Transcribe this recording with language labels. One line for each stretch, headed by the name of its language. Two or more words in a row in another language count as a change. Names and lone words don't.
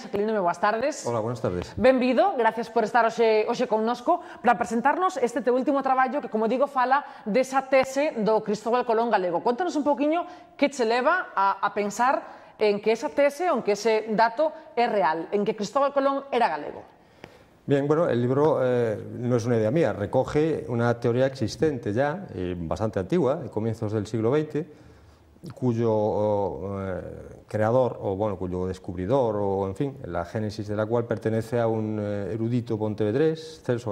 Galician: Aquilino, boas tardes.
Spanish: Hola, buenas tardes.
Galician: Benvido, gracias por estar hoxe connosco para presentarnos este teu último traballo que, como digo, fala desa tese do Cristóbal Colón galego. Contanos un poquinho que che leva a pensar en que esa tese o en que ese dato é real, en que Cristóbal Colón era galego.
Spanish: Bien, bueno, el libro no es una idea mía, recoge una teoría existente ya, bastante antigua, de comienzos del siglo XX, cuyo creador, o bueno, cuyo descubridor, o en fin, la génesis de la cual pertenece a un erudito pontevedrés, Celso